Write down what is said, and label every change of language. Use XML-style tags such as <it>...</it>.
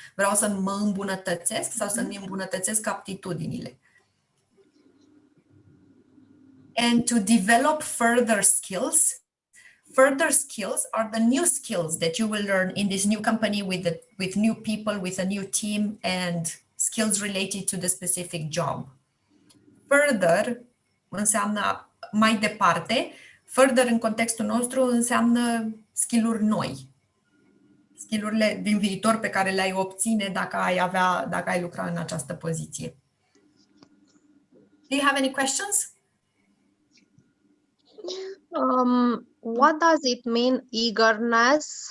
<ro>Vreau să mă îmbunătățesc sau să-mi îmbunătățesc aptitudinile.</ro> <en>And to develop further skills. Further skills are the new skills that you will learn in this new company with new people, with a new team, and skills related to the specific job.</en> <ro>Further înseamnă mai departe. Further în contextul nostru înseamnă skill-uri noi. Skill-urile din viitor pe care le-ai obține dacă ai lucra în această poziție.</ro> <en>Do you have any questions? What does it mean, eagerness?</en>